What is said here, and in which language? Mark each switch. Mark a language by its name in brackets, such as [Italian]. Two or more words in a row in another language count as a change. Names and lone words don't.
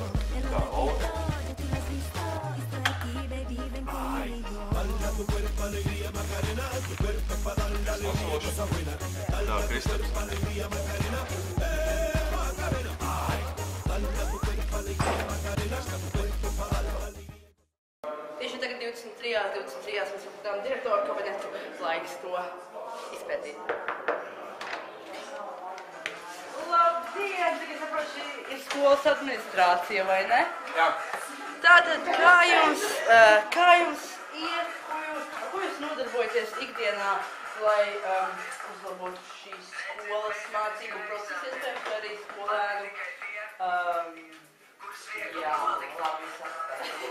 [Spanish] Te lo repito, ya tú lo has visto y estoy aquí baby, ven conmigo. Baila tu cuerpo, alegría Macarena, tu cuerpo es para darle alegría y cosa buena. Baila tu cuerpo, alegría Macarena, Macarena, ay. Baila tu cuerpo, alegría Macarena, tu cuerpo es para darle alegría. [Latvian] Tieši tagad 23. mēs apgatām direktoru kabinetu, laiks to izpētīt. Labdien! Tagad saprotu, šī ir skolas administrācija, vai ne? Jā. Tātad, kā jums iet, ko jūs nodarbojaties ikdienā, lai uzlabotu šīs skolas mācību procesu, iespējams, arī skolēnu, jā, labi sapratu.